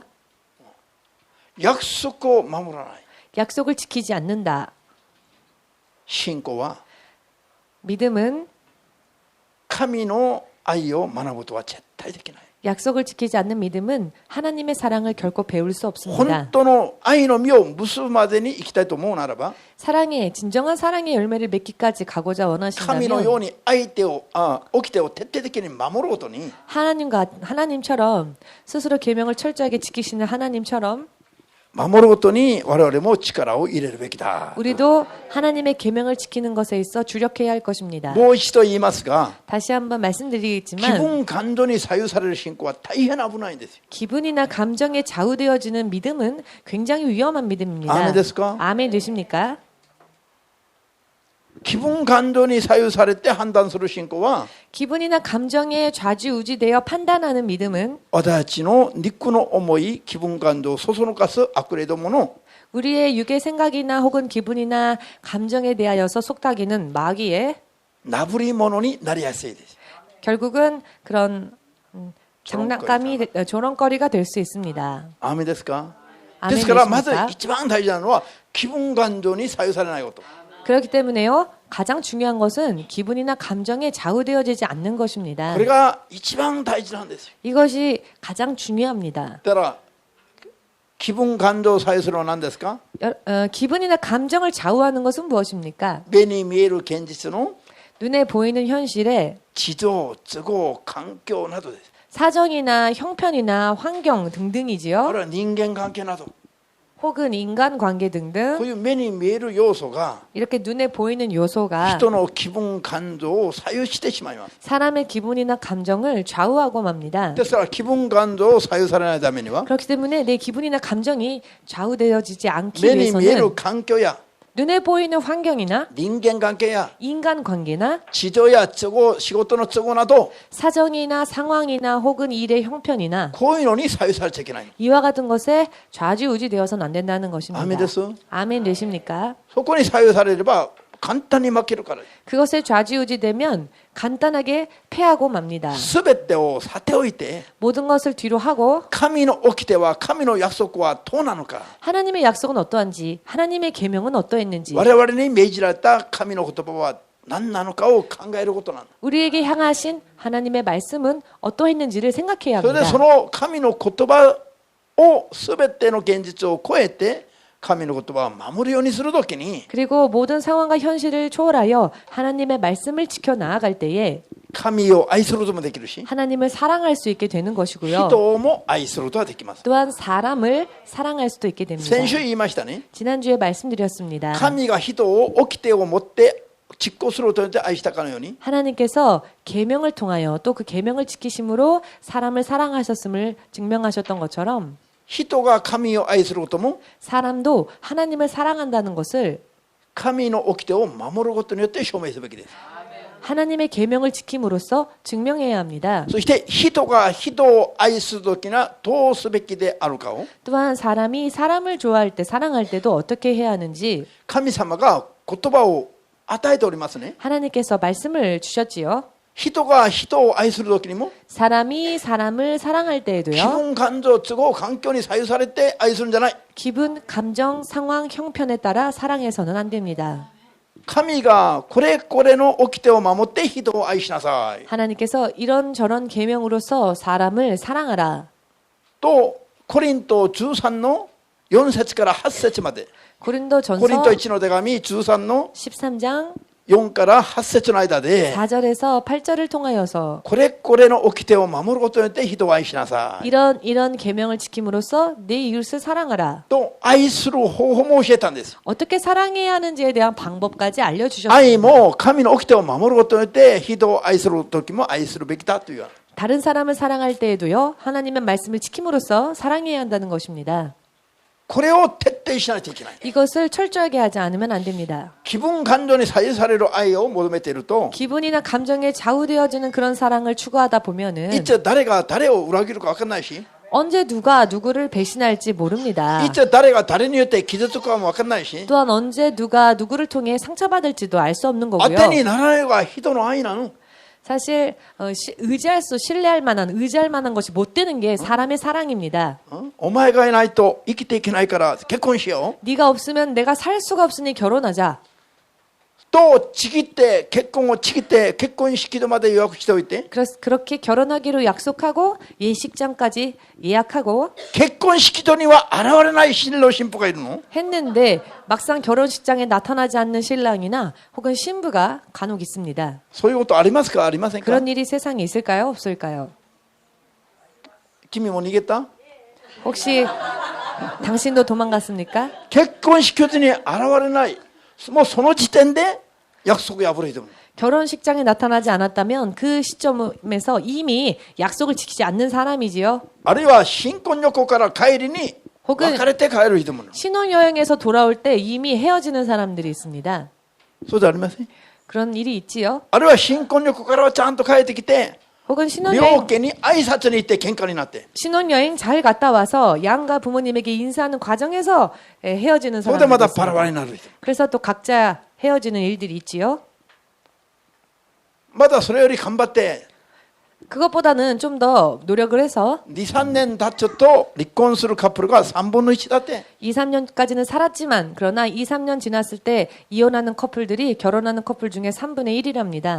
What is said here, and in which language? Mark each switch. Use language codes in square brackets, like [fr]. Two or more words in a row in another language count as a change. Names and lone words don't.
[ja] 約束を守らない [ko] 약속을 지키지 않는다. [ja] 信仰は [ko] 믿음은 [ja] 神の愛を学ぶとは絶対できない。 [ko] 약속을 지키지 않는 믿음은 하나님의 사랑을 결코 배울 수 [ja] 本 [ko] 없습니다. [ja] 当の愛の実を結ぶまでに生きたいと思うならば [ko] 사랑의 진정한 사랑의 열매를 맺기까지 가고자 [ja] 神のよう [ko] 원하신다면 [ja] に相手を掟を徹底的に守ることに [ko] 하나님처럼 스스로 계명을 철저하게 지키시는 하나님처럼 [ja] 守ることに我々も力を入れるべきだ。 [ko] 우리도 하나님의 계명을 지키는 것에 있어 주력해야 할 것입니다. [ja] もう一度言いますが [ko] 다시 한번 [ja] 気 [ko] 말씀드리겠지만 [ja] 分感情に左右される信仰は大変危ないんですよ。 [ko] 기분이나 감정에 좌우되어지는 믿음은 굉장히 위험한 믿음입니다. [ja] 아멘 ですか? [ko] 아멘 되십니까? [ja] 気分感情に左右されて判断する信仰は [ko] 기분이나 감정에 좌지우지되어 판단하는 믿음은 [ja] 私たちの肉の思い気分感情をそそのかす悪霊どもの [ko] 우리의 육의 생각이나 혹은 기분이나 감정에 대하여서 속닥이는 마귀의 [ja] なぶり物になりやすいです。 [ko] 결국은 그런 장난감이 조롱거리가 될 수 있습니다. [ja] アーメンですか。 ですからまず [ko] 아멘 [ja] 一番大事なのは気分感情に左右されないこと。 [ko] 그렇기 때문에요. 가장 중요한 것은 기분이나 감정에 좌우되어지지 않는 것입니다. [ja] これが一番大事なんですよ。 [ko] 이것이 가장 중요합니다. [ja] だから気分感情を左右するのは何ですか？ [ko] 기분이나 감정을 좌우하는 것은 무엇입니까? [ja] 目に見える現実の [ko] 눈에 보이는 현실에 [ja] 事情、都合、環境などです。 [ko] 사정이나 형편이나 환경 [ja] あ [ko] 등등이지요. [ja] るいは人間関係など、 [ko] 혹은 인간관계 [ja] こう [ko] 등등 [ja] いう目に見える要素が [ko] 이렇게 눈에 보이는 요소가 [ja] 人の気分感情を左右してしまいます。 [ko] 사람의 기분이나 감정을 좌우하고 맙니다. [ja] ですから気分感情を左右されないためには [ko] 그렇기 때문에 내 기분이나 감정이 좌우되어지지 않기 [ja] 目に見える [ko] 위해서는 [ja] 環境や [ko] 눈에 보이는 환경이나 [ja] 人間関係や [ko] 인간관계나 [ja] 事情や都合、仕事の都合など [ko] 사정이나 상황이나 혹은 일의 형편이나 [ja] こういうのに左右されちゃいけない。 [ko] 이와 같은 것에 좌지우지되어서는 안 된다는 것입니다. [ja] 아멘 です。 [ko] 아멘 되십니까? [ja] そこに左右されれば簡単に負けるから。 [ko] 그것에 좌지우지되면 간단하게 패하고 맙니다. [ja] すべてをさておいて [ko] 모든 것을 뒤로 하고 [ja] 神の掟は神の約束はどうなのか。 [ko] 하나님의 약속은 어떠한지 하나님의 계명은 어떠했는지 [ja] 我々に命じられた神の言葉は何なのかを考えることなんだ。 [ko] 우리에게 향하신 하나님의 말씀은 어떠했는지를 생각해야 [ja] それで [ko] 합니다. [ja] その神の言葉をすべての現実を超えて神の言葉を守るようにするときに [ko] 그리고 모든 상황과 현실을 초월하여 하나님의 말씀을 지켜 나아갈 때에 [ja] 神を愛することもできるし [ko] 하나님을 사랑할 수 있게 되는 것이고요. [ja] 人も愛することができます。 [ko] 또한 사람을 사랑할 수도 있게 됩니다. [ja] 先週言いましたね。 [ko] 지난주에 말씀드렸습니다. [ja] 神が人を掟を持って実行することによって愛したかのように [ko] 하나님께서 계명을 통하여 또 그 계명을 지키심으로 사람을 사랑하셨음을 증명하셨던 것처럼 [ja] 人が神を愛することも [ko] 사람도 하나님을 사랑한다는 것을 [ja] 神の掟を守ることによって証明するべきです。 [ko] 하나님의 계명을 지킴으로써 증명해야 합니다. [ja] そして人が人を愛するときにはどうすべきであるかを [ko] 또한 사람이 사람을 좋아할 때 사랑할 때도 어떻게 해야 하는지 [ja] 神様が言葉を与えておりますね。 [ko] 하나님께서 말씀을 주셨지요. [ja] 人が人を愛するときにも [ko] 사람이 사람을 사랑할 [ja] 気 [ko] 때에도요. [ja] 分感情都合環境に左右されて愛するんじゃない。 [ko] 기분, 감정, 상황, 형편에 따라 사랑해서는 안 됩니다. [ja] 神がこれこれの掟を守って人を愛しなさい [ko] 하나님께서 이런저런 계명으로서 사람을 사랑하라. [ja] とコリント13の4節から8節まで [ko] 고린도전서 [ja] コリント1の手紙13の [ko] 13장 [ja] 4から8節の間で [ko] 4절에서 8절을 통하여서 [ja] これこれの掟を守ることによって人を愛しなさい [ko] 이런 계명을 지킴으로써 내 이웃을 사랑하라. [ja] と愛する方法も教えたんです。 [ko] 어떻게 사랑해야 하는지에 대한 방법까지 [ja] 愛 [ko] 알려주셨습니다. [ja] も神の掟を守ることによって人を愛する時も愛するべきだという。 [ko] 다른 사람을 사랑할 때에도요. 하나님의 말씀을 지킴으로써 사랑해야 한다는 것입니다. [ja] これを徹底しないといけない。 [ko] 이것을 철저하게 하지 않으면 안 됩니다. [ja] 気分感情に左右される愛を求めていると [ko] 기분이나 감정에 좌우되어지는 그런 사랑을 추구하다 보면은 [ja] いつ誰が誰を裏切るか分かんないし [ko] 언제 누가 누구를 배신할지 모릅니다. [ja] いつ誰が誰によって傷つくかも分かんないし [ko] 또한 언제 누가 누구를 통해 상처받을지도 알 수 없는 [ja] 当 [ko] 거고요. [ja] てにならないのが人の愛なの。 [ko] 사실 신뢰할 만한 의지할 만한 것이 못 되는 게 사람의 사랑입니다. [ja] お前がいないと生きていけないから結婚しよう [ko] 네가 없으면 내가 살 수가 없으니 결혼하자. [ja] とちぎって結婚をちぎって結婚式まで予約しておいて [ko] 그렇게 결혼하기로 약속하고 예식장까지 예약하고 [ja] 結婚式には現れない新郎新婦がいるの [ko] 했는데 막상 결혼식장에 나타나지 않는 신랑이나 혹은 신부가 간혹 있습니다. [ja] そういうことありますかありませんか [ko] 그런 일이 세상에 있을까요? 없을까요? [ja] 君も逃げた [ko] 혹시 당신도 도망갔습니까? [ja] 結婚式に現れないもうその時点で約束破れてる [ko] 결혼식장에 나타나지 않았다면 그 시점에서 이미 약속을 지키지 않는 사람이지요. [ja] あるいは新婚旅行から帰りに [ko] 혹은 [ja] 別れて帰る人もいる [ko] 신혼여행에서 돌아올 때 이미 헤어지는 사람들이 있습니다. [ja] そうじゃありません [ko] 그런 일이 있지요. [ja] あるいは新婚旅行からはちゃんと帰ってきて [ko] 혹은 [ja] 両 [ko] 신혼여행 [ja] 家に挨拶に行って喧嘩になって [ko] 신혼여행 잘 갔다 와서 양가 부모님에게 인사하는 과정에서 헤어지는 [ja] それでま [ko] 사람들이 [ja] たバラバラ [ko] 있습니다. [ja] になる人 [ko] 그래서 또 각자 헤어지는 일들이 있지요. [ja] まだそれより頑張って [ko] 그것보다는 좀 더 노력을 해서 [ja] 2、3 年経つと離婚するカップルが3分の1だって。 [ko] 2, 3년까지는 살았지만 그러나 2, 3년 지났을 때 이혼하는 커플들이 결혼하는 커플 중에 3분의 1이랍니다.